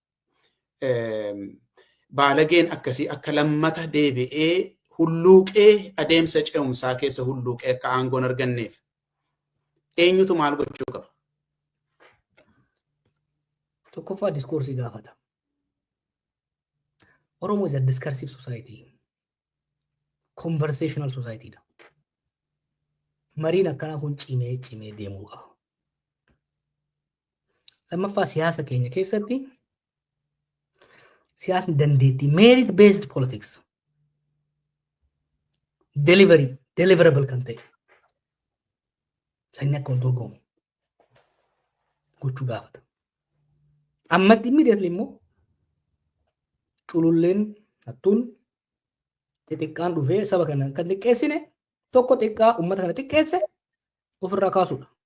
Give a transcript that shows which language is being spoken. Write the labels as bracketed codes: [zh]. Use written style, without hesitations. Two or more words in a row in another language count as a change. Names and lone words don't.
[om] Baalageen akkasii akka lammata deebi'ee hulluuqee adeemsa ce'umsaa keessa hulluuqee akka aangoon arganneef eenyutu maal gochuu qaba? Tokkoffaa diskoorsii gaafata. [en] Oromoo is a discursive society. Conversational society dha. [om] Mariin akkanaa kun cimee deemuu qaba. Lammaffaa siyaasa keenya keessatti siyaasni dandeettii [en] merit based politics deliverable [om] kan ta'e sanni akka dorgomu gochuu gaafata. Ammatti immediately immoo cululleen hattuun xixiqqaan dhufee saba kana kan xiqqeessine tokko xiqqaa uummata kana xiqqeesse ofirraa kaasuudha.